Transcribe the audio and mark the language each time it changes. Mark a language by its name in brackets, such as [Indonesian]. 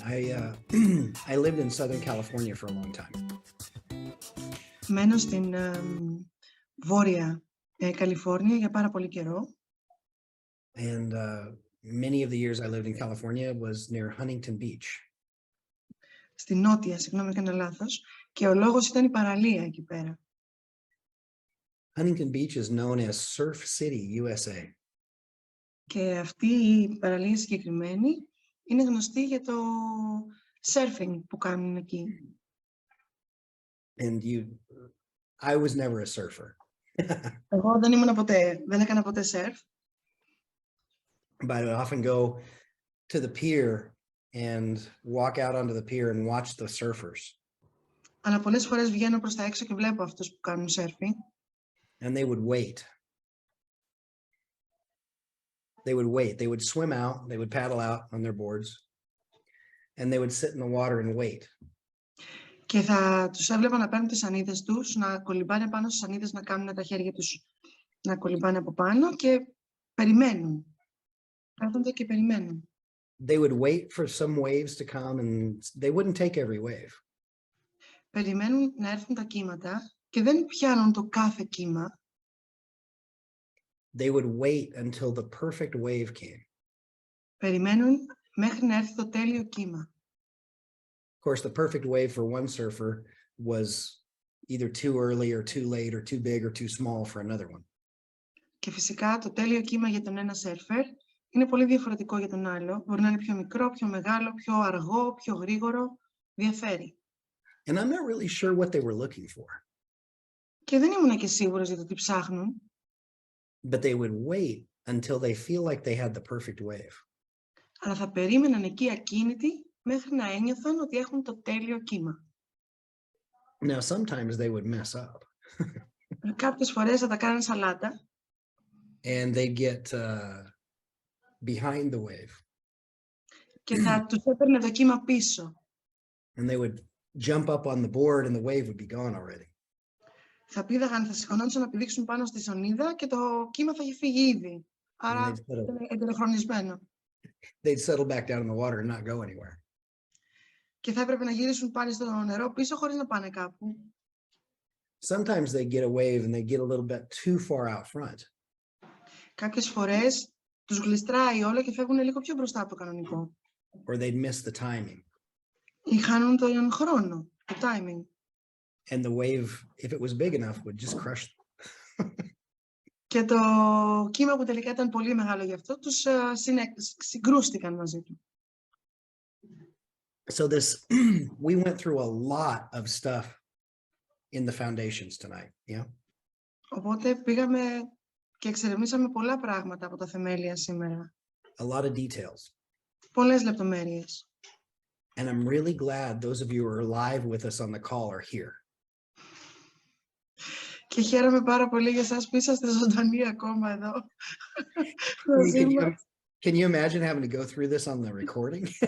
[English] I lived in Southern California for a long time. [Greek] Μένω στην Βόρεια Καλιφόρνια για πάρα πολύ καιρό. [English] And many of the years I lived in California was near Huntington Beach. [Greek] Στη Νότια, συγγνώμη, έκανα λάθος. Και ο λόγος ήταν η παραλία εκεί πέρα. [English] Huntington Beach is known as Surf City, USA. [Greek] Και αυτή η παραλία συγκεκριμένη είναι γνωστή για το surfing που κάνουν εκεί. [English] And I was never a surfer. [Greek] Εγώ δεν έκανα ποτέ surf. [English] But I would often go to the pier and walk out onto the pier and watch the surfers. [Greek] Αλλά πολλές φορές βγαίνω προς τα έξω και βλέπω αυτούς που κάνουν surfing. [English] And they would wait. They would wait. They would swim out. They would paddle out on their boards. And they would sit in the water and wait. [Greek] Και θα τους έβλεπα να παίρνουν τις σανίδες τους, να κολυμπάνε πάνω στις σανίδες, να κάνουν τα χέρια τους να κολυμπάνε από πάνω και περιμένουν. Κάθονται και περιμένουν. [English] They would wait for some waves to come and they wouldn't take every wave. [Greek] Περιμένουν να έρθουν τα κύματα και δεν πιάνουν το κάθε κύμα. [English] They would wait until the perfect wave came. [Greek] Περιμένουν μέχρι να έρθει το τέλειο κύμα. [English] Of course, the perfect wave for one surfer was either too early or too late or too big or too small for another one. [Greek] Και φυσικά το τέλειο κύμα για τον ένα σέρφερ είναι πολύ διαφορετικό για τον άλλο. Μπορεί να είναι πιο μικρό, πιο μεγάλο, πιο αργό, πιο γρήγορο. Διαφέρει. [English] And I'm not really sure what they were looking for. [Greek] Και δεν ήμουν και σίγουρος για το τι ψάχνουν. [English] But they would wait until they feel like they had the perfect wave. [Greek] Αλλά θα περίμεναν εκεί ακίνητοι μέχρι να ένιωθαν ότι έχουν το τέλειο κύμα. [English] Now, sometimes they would mess up. [Greek] Κάποιες φορές θα τα κάνουν σαλάτα. [English] And they'd get behind the wave. [Greek] Και θα τους έπαιρνε το κύμα πίσω. [English] And they would jump up on the board and the wave would be gone already. [Greek] Θα πήδαγαν, θα σηκωνόντουσαν να πηδήξουν πάνω στη σανίδα και το κύμα θα έχει φύγει ήδη. Άρα είναι ετεροχρονισμένο. [English] They'd settle back down in the water and not go anywhere. [Greek] Και θα έπρεπε να γυρίσουν πάλι στο νερό πίσω χωρίς να πάνε κάπου. [English] Sometimes they get a wave and they get a little bit too far out front. [Greek] Κάποιες φορές τους γλιστράει όλο και φεύγουν λίγο πιο μπροστά από το κανονικό. [English] Or they'd miss the timing. [Greek] Ή χάνουν τον χρόνο, το timing. [English] And the wave, if it was big enough, would just crush them. [Greek] Και το κύμα που τελικά ήταν πολύ μεγάλο γι' αυτό, τους συγκρούστηκαν μαζί του. [English] So we went through a lot of stuff in the foundations tonight, yeah? [Greek] Οπότε πήγαμε και εξερευνήσαμε πολλά πράγματα από τα θεμέλια σήμερα. [English] A lot of details. [Greek] Πολλές λεπτομέρειες. [English] And I'm really glad those of you who are live with us on the call are here. [Greek] Και χαίρομαι πάρα πολύ για εσάς που είσαστε ζωντανοί ακόμα εδώ. [English] Can you imagine having to go through this on the recording?